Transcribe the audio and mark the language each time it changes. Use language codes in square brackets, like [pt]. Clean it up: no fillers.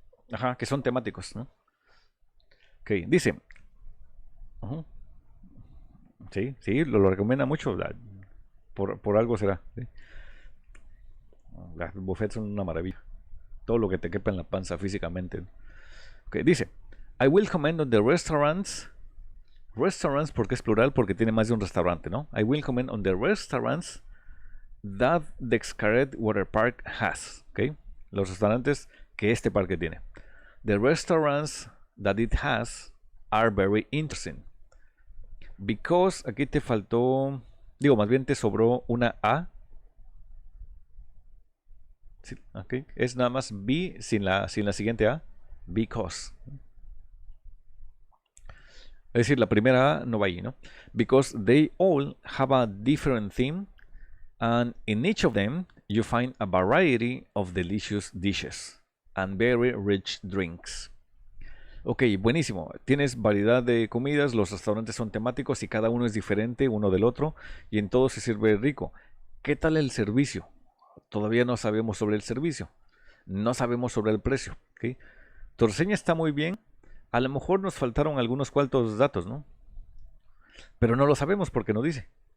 [es] Ajá, que son temáticos, ¿no? Ok, dice. Ujú, sí, sí, lo recomienda mucho. Por algo será. ¿Sí? Las buffets son una maravilla. Todo lo que te quepa en la panza físicamente. Ok, dice. [en] I will comment on the restaurants. [es] Restaurants porque es plural, porque tiene más de un restaurante, ¿no? [en] I will comment on the restaurants that the Xcaret Water Park has. ¿Ok? [es] Los restaurantes que este parque tiene. [en] The restaurants that it has are very interesting. [es] Because aquí te faltó, digo, más bien te sobró una A. Sí, okay. Es nada más B sin la siguiente A. Because. Es decir, la primera A no va ahí, ¿no? [en] Because they all have a different theme and in each of them you find a variety of delicious dishes and very rich drinks. [es] Ok, buenísimo. Tienes variedad de comidas, los restaurantes son temáticos y cada uno es diferente uno del otro y en todo se sirve rico. ¿Qué tal el servicio? Todavía no sabemos sobre el servicio. No sabemos sobre el precio. ¿Ok? Tu reseña está muy bien. A lo mejor nos faltaron algunos cuantos datos, ¿no? Pero no lo sabemos porque no dice.